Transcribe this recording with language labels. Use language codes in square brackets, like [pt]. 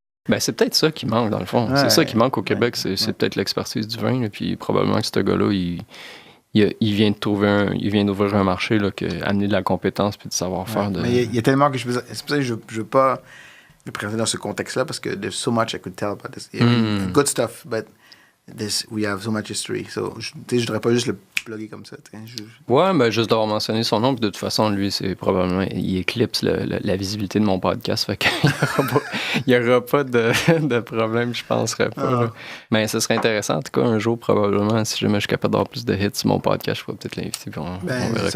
[fr] Ben, c'est peut-être ça qui manque, dans le fond. C'est ça qui manque au Québec, c'est peut-être l'expertise du vin. Là, puis probablement que ce gars-là, il vient d'ouvrir un marché, là, amener de la compétence puis de savoir-faire. Mais il y a tellement que c'est pour ça que je ne veux pas me présenter dans ce contexte-là, parce que [en] there's so much I could tell about this. Good stuff, but we have so much history. [fr] So, je ne voudrais pas juste le plugger comme ça. Ouais, ben juste d'avoir mentionné son nom, puis de toute façon, lui, c'est probablement... Il éclipse la visibilité de mon podcast, fait qu'il n'y aura pas de problème, je penserais pas. Mais ce serait intéressant, en tout cas, un jour, probablement, si jamais je suis capable d'avoir plus de hits sur mon podcast, je pourrais peut-être l'inviter, puis on verra